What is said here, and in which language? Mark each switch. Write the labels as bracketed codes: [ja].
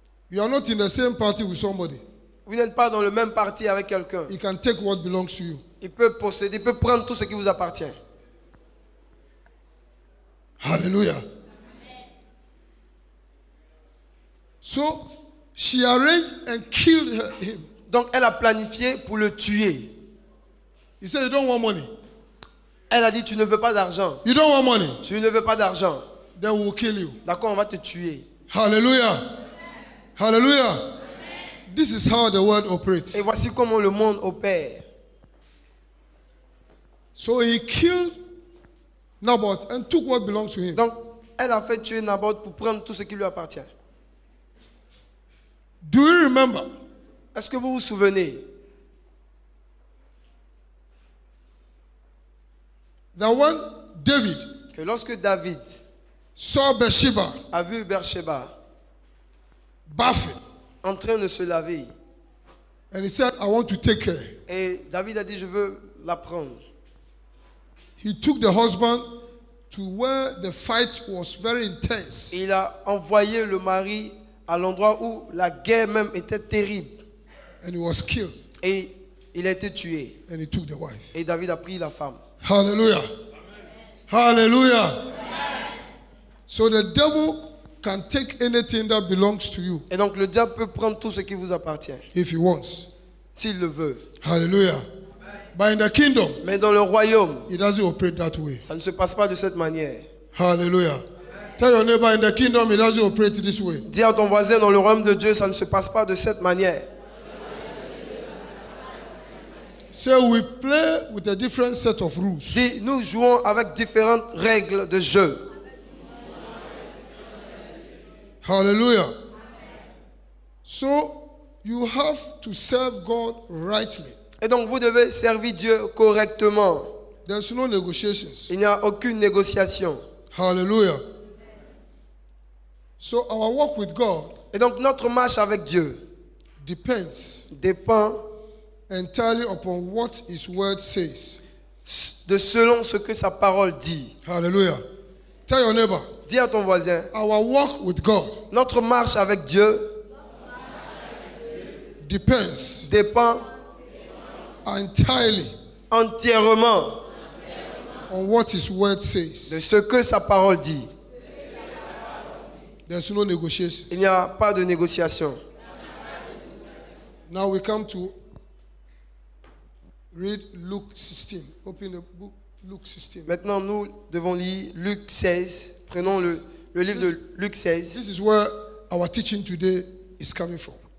[en] You are not in the same party with somebody. [fr] Vous n'êtes pas dans le même parti avec quelqu'un. [en] He can take what belongs to you. [fr] Il peut posséder, il peut prendre tout ce qui vous appartient. [en] Hallelujah. So she arranged and killed him. [fr] Donc elle a planifié pour le tuer. [en] He said, "You don't want money. [fr] Elle a dit, tu ne veux pas d'argent. [en] You don't want money. [fr] Tu ne veux pas d'argent. [en] Then we'll kill you." [fr] D'accord, on va te tuer. [en] Hallelujah. Hallelujah. This is how the world operates. [fr] Et voici comment le monde opère. [en] So he killed Naboth and took what belongs to him. [fr] Donc elle a fait tuer Naboth pour prendre tout ce qui lui appartient. [en] Do you remember [fr] Est-ce que vous vous souvenez [en] that when David [fr] que lorsque David [en] saw Bathsheba [fr] a vu Bathsheba [en] bathing, [fr] en train de se laver, [en] and he said, "I want to take her," [fr] et David a dit, je veux la prendre. [en] he took the husband to where the fight was very intense, [fr] Et il a envoyé le mari à l'endroit où la guerre même était terrible. [en] and he was killed, [fr] Et il a été tué. [en] and he took the wife. [fr] Et David a pris la femme. [en] Hallelujah. Hallelujah. So the devil can take anything that belongs to you [fr] Et donc le diable peut prendre tout ce qui vous appartient, [en] if he wants. [fr] s'il le veut. [en] Hallelujah. But in the kingdom, [fr] Mais dans le royaume, [en] it doesn't operate that way. [fr] ça ne se passe pas de cette manière. [en] Hallelujah. Tell your neighbor, in the kingdom, it doesn't operate this way. [fr] Dis à ton voisin, dans le royaume de Dieu, ça ne se passe pas de cette manière. [en] So we play with a different set of rules. [fr] Dis, nous jouons avec différentes règles de jeu. [en] Hallelujah. So you have to serve God rightly. [fr] Et donc vous devez servir Dieu correctement. [en] There's no negotiations. [fr] Il n'y a aucune négociation. [en] Hallelujah. So our walk with God [fr] Et donc notre marche avec Dieu [en] depends [fr] dépend [en] entirely upon what His word says. [fr] de selon ce que sa parole dit. [en] Hallelujah. Tell your neighbor, [fr] Dis à ton voisin, [en] our walk with God [fr] notre marche avec Dieu [en] depends [fr] dépend [en] entirely [fr] entièrement [en] on what His word says. [fr] de ce que sa parole dit. [en] There's no negotiation. Il n'y a pas de négociation. Now we come to read Luke 16. Open the book, Luke 16. [fr] Maintenant, nous devons lire Luc 16. Prenons le livre de Luc 16. [en] This is where our teaching today is coming from.